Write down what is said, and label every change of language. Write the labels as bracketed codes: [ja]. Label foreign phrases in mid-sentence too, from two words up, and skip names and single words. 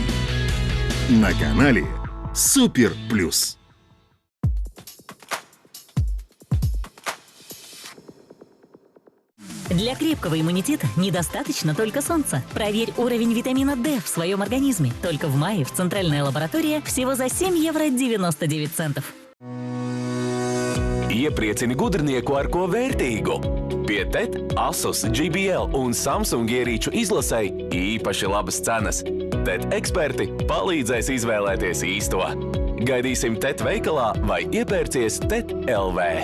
[ru] На канале Супер Плюс. Для крепкого иммунитета недостаточно только солнца. Проверь уровень витамина D в своем организме. Только в мае в центральная лаборатория всего за 7,99 €. [lv] Iepriecini gudrnieku ar ko vērtīgu. Pie TET, Asus, JBL un Samsung ierīču izlasei īpaši labas cenas. TET eksperti palīdzēs izvēlēties īsto. Gaidīsim TET veikalā vai iepērcies TET LV.